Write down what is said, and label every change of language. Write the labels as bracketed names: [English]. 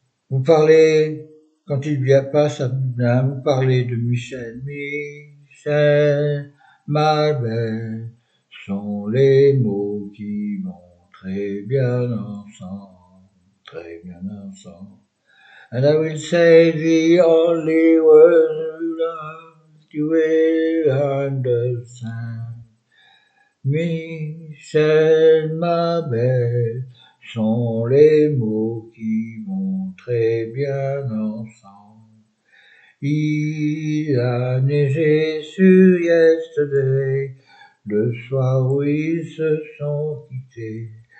[French] Vous parlez, quand il passe à Dublin, vous parlez de Michel. Michel, ma belle, sont les mots qui vont très bien ensemble, très bien ensemble. [English] And I will say the only words you love, you will understand. [French] Michel, ma belle, sont les mots qui vont très bien ensemble. Il a neigé sur Yesterday, le soir où ils se sont quittés.